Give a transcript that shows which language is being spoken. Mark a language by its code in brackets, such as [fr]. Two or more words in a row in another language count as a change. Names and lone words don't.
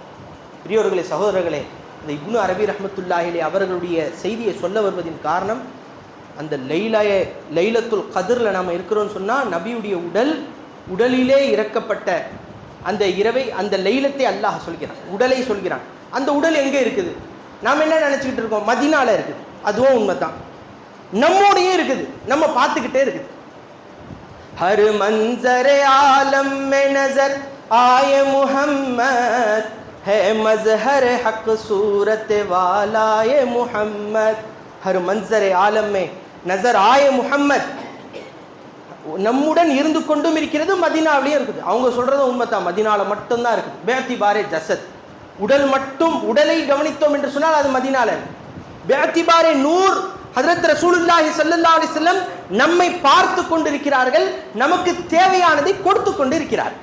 [ta] பெரியவர்களே, சகோதரர்களே, இந்த இப்னு அரபி [ar] رحمة الله عليه [ta] அவர்களுடைய செய்தியை சொல்ல வருவதின் காரணம், அந்த லைலத்துல் கத்ர்ல நாம இருக்கிறோம்னு சொன்னா நபியுடைய உடலிலே இறக்கப்பட்ட அந்த இரவை, அந்த லைலத்தை அல்லாஹ் சொல்கிறான், உடலை சொல்கிறான். அந்த உடல் எங்கே இருக்குது? நாம் என்ன நினைச்சுக்கிட்டு இருக்கோம்? மதீனால இருக்குது. அதுவும் உண்மைதான், நம்மோடையே இருக்குது, நம்ம பார்த்துக்கிட்டே இருக்குது. [ur] ہر منظر عالم میں نظر آئے محمد ہے مظہر حق صورت والائے محمد. ہر منظر عالم میں نظر آئے محمد. [ta] நம்முடன் இருந்து கொண்டும் இருக்கிறது, மதீனாவிலேயே இருக்குது. அவங்க சொல்றது உண்மைதான், மதீனால மட்டும்தான் இருக்குது. [ur] باعتبار جسد, [ta] உடலை கவனித்தோம் என்று சொன்னால் அது மதீனால. [ur] باعتبار نور, [ta] ஹஜ்ரத் ரசூலுல்லாஹி [ar] صلى الله عليه وسلم [ta] நம்மை பார்த்து கொண்டிருக்கிறார்கள், நமக்கு தேவையானதை கொடுத்து கொண்டு இருக்கிறார்கள்.